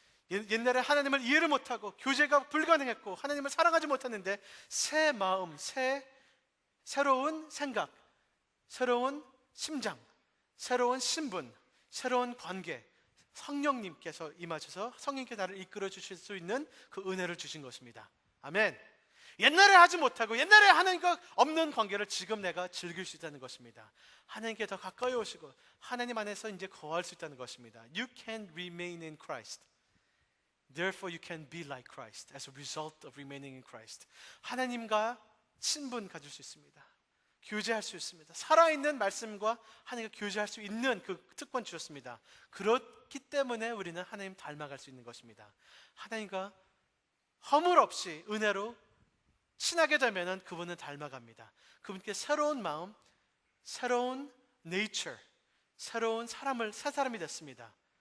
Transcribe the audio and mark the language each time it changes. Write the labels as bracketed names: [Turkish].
[Korean] 옛날에 하나님을 이해를 못하고 교제가 불가능했고 하나님을 사랑하지 못했는데 새 마음, 새로운 생각, 새로운 심장, 새로운 신분, 새로운 관계, 성령님께서 임하셔서 성령님께 나를 이끌어 주실 수 있는 그 은혜를 주신 것입니다. 아멘. 옛날에 하지 못하고 옛날에 하나님과 없는 관계를 지금 내가 즐길 수 있다는 것입니다. 하나님께 더 가까이 오시고 하나님 안에서 이제 거할 수 있다는 것입니다. [English] You can remain in Christ. Therefore you can be like Christ as a result of remaining in Christ. [Korean] 하나님과 친분 가질 수 있습니다. 교제할 수 있습니다. 살아있는 말씀과 하나님과 교제할 수 있는 그 특권 주셨습니다. 그렇기 때문에 우리는 하나님 닮아갈 수 있는 것입니다. 하나님과 허물 없이 은혜로 친하게 되면 그분은 닮아갑니다. 그분께 새로운 마음, 새로운 네이처, 새로운 사람을 새 사람이 됐습니다.